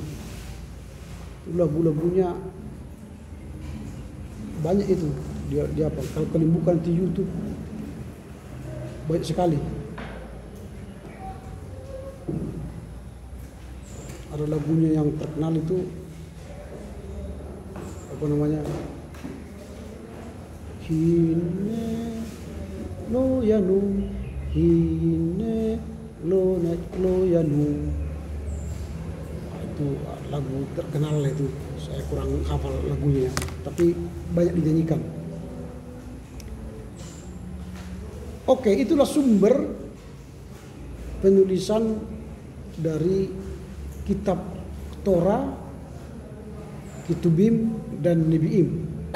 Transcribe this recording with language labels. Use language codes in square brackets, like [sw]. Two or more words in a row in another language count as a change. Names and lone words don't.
[id] Lagu-lagunya banyak itu. Dia apa? Kalau kalian buka di YouTube banyak sekali. Ada lagunya yang terkenal itu Hine lo yanu, hine lo yanu. Itu lagu terkenal itu. Saya kurang hafal lagunya, tapi banyak dinyanyikan. Oke, itulah sumber penulisan dari kitab Torah, Ketubim, dan Nebiim.